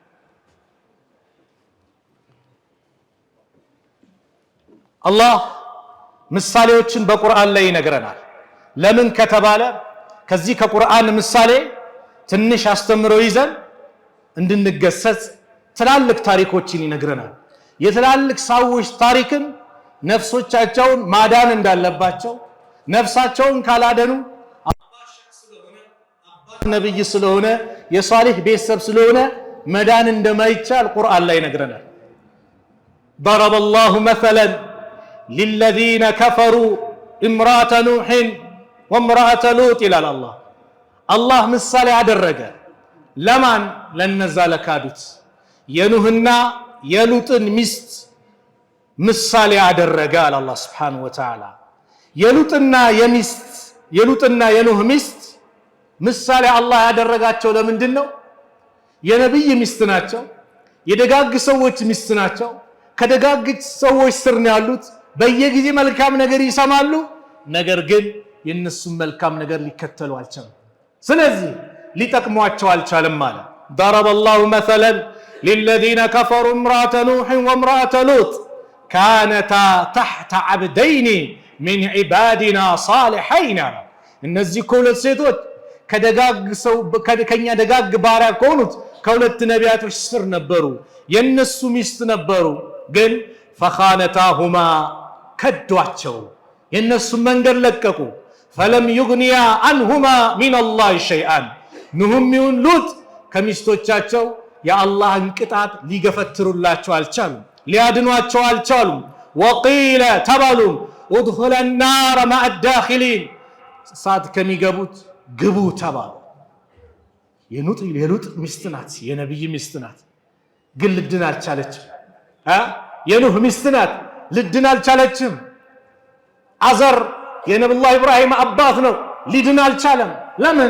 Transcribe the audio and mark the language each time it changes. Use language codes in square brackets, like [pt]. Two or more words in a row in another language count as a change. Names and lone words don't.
[am] አላህ ምሳሌዎችን በቁርአን ላይ ይነግረናል ለምን ከተባለ ከዚህ ከቁርአን ምሳሌ ትንሽ አስተምሮ ይዘን እንድንገሰጽ ትላልቅ ታሪኮችን ይነግረናል የትላልቅ ሰዎች ታሪክን ነፍሶቻቸውን ማዳን እንዳለባቸው ነፍሳቸውን ካላደኑ ነብይ ስለሆነ የሷሊህ ቤተሰብ ስለሆነ መዳን እንደማይቻል ቁርአን ላይ ይነግረናል [ar] ضرب الله مثلا للذين كفروا امرأة نوح وامرأة لوط إلى الله [am] ምሳሌ አደረገ ለማን ለነዛ ለካዱት የኑህና የሉጥን ሚስት ምሳሌ አደረገ አለ አላህ [ar] سبحانه وتعالى [am] የሉጥና የኑህ ሚስት ምሳሌ አላህ ያደረጋቸው ለምንድነው የነብይ ሚስት ናቸው የደጋግ ሰዎች ሚስት ናቸው ከደጋግ ሰዎች ስር ነው ያሉት በየጊዜ መልካም ነገር ይሰማሉ ነገር ግን የነሱ መልካም ነገር ሊከተሉ አልቻሉም ስለዚህ ሊጠቅሟቸው አልቻለም ማለት [ar] ضرب الله مثلا للذين كفروا امرأة نوح وامرأة لوط كانتا تحت عبدين من عبادنا صالحين [am] እነዚህ ሁለት ሴቶች ከኛ ደጋግ ባሪያ ከሆኑት ከሁለት ነቢያቶች ስር ነበሩ የነሱ ሚስት ነበሩ ግን فخانتاهما ከዷቸው የነሱ መንገድ ለቀቁ [ar] فلم يغنيا عنهما من الله شيئا [am] ኑህም ይሁን ሉጥ ከሚስቶቻቸው የአላህን ቅጣት ሊገፈትሩላቸው አልቻሉም ሊያድኗቸው አልቻሉም [ar] وقيل تبالوا ادخل النار مع الداخلين [am] ሳት ከሚገቡት ግቡ ተባሉ የሉጥ ሚስት ናት የነብይ ሚስት ናት ግን ልድን አልቻለችም የኑህ ሚስት ናት ልድን አልቻለችም አዘር የነብዩላህ ኢብራሂም አባት ነው። ሊድን አልቻለም። ለምን?